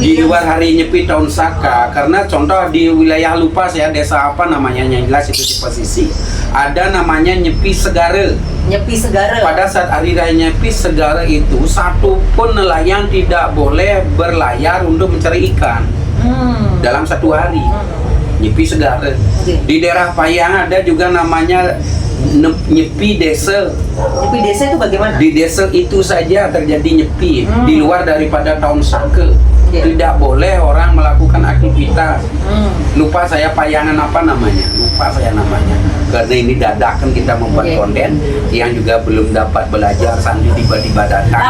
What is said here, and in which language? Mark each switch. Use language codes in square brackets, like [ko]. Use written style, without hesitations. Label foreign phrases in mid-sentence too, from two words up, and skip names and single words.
[id] Di luar hari nyepi tahun Saka, karena contoh di wilayah Lupas ya, desa apa namanya yang jelas itu di pesisir, ada namanya Nyepi Segara. Nyepi Segara. Pada saat Hari Raya Nyepi Segara itu, satu pun nelayan tidak boleh berlayar untuk mencari ikan dalam satu hari. Nyepi segara. Di daerah Payang ada juga namanya nyepi desa. Nyepi desa itu bagaimana? Di desa itu saja terjadi nyepi, di luar daripada tahun saka. Tidak boleh orang melakukan aktivitas. Lupa saya Payangan apa namanya? Lupa saya namanya. Karena ini dadakan kita membuat konten yang juga belum dapat belajar sambil tiba-tiba datang.